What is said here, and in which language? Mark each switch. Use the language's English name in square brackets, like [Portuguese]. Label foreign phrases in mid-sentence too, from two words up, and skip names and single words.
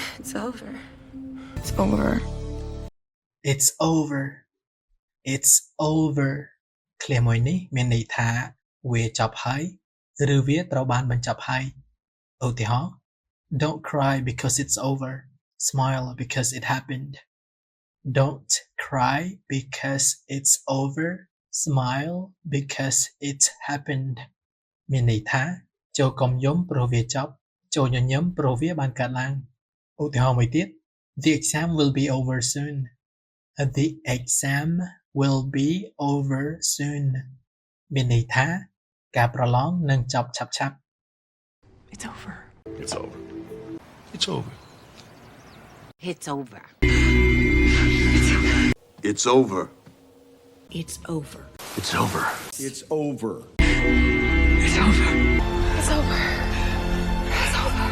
[English] It's over. It's over. It's over. It's over [Khmer] ឃ្លាមួយនេះមានន័យថាវាចប់ហើយឬវាត្រូវបានបញ្ចប់ហើយឧទាហរណ៍ [English] Don't cry because it's over. Smile because it happened. Don't cry because it's over. Smile because it happened. [Khmer] មានន័យថាចូលកុំយំព្រោះវាចប់ចូលញញឹមព្រោះវាបានកើតឡើងឧទាហរណ៍មួយទៀត [English] The exam will be over soon. The exam will be over soon. [Khmer] មានន័យថាការប្រឡងនឹងចប់ឆាប់ៗ [English] It's over. It's over. It's over. It's over. It's over. It's over. It's over. It's over. It's over. It's over. It's over.